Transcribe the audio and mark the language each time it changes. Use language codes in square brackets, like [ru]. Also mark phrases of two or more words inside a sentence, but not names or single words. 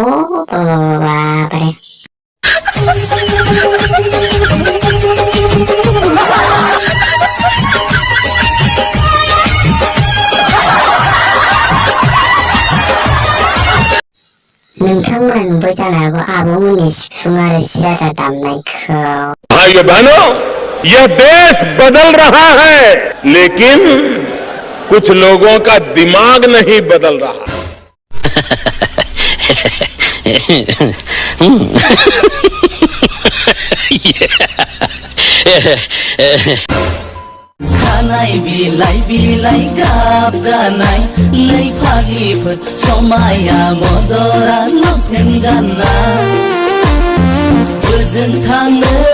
[brx] बाबारे नोंथांमोना नुबाय जानो हागौ आब'मोननि सिफुं आरो सियारा दामनायखौ। [hi] भाइयों बहनों, यह देश बदल रहा है, लेकिन कुछ लोगों का दिमाग नहीं बदल रहा। [brx] खानाय बिलाइ बिलाइ गाबगानाय लै फाग्लिफोर समाया मदरा लंपेन गाननाय बोजों थाङो